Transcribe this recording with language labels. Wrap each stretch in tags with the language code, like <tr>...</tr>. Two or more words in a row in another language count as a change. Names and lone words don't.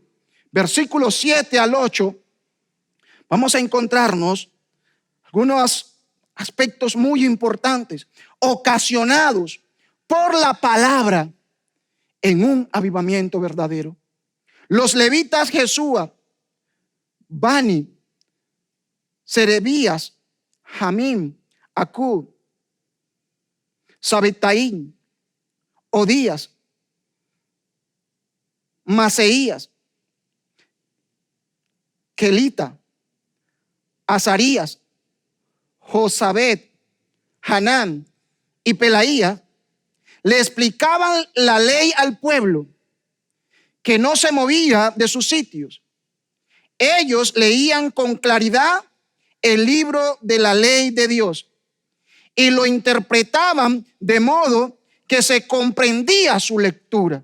<es>Versículos 7 al 8. Vamos a encontrarnos algunos aspectos muy importantes ocasionados por la palabra en un avivamiento verdadero. Los levitas Jesúa, Bani, Serebías, Jamim, Acub, Sabetaín, Odías, Maseías, Kelita, Azarías, Josabet, Hanán y Pelaía le explicaban la ley al pueblo, que no se movía de sus sitios. Ellos leían con claridad el libro de la ley de Dios y lo interpretaban de modo que se comprendía su lectura.</es>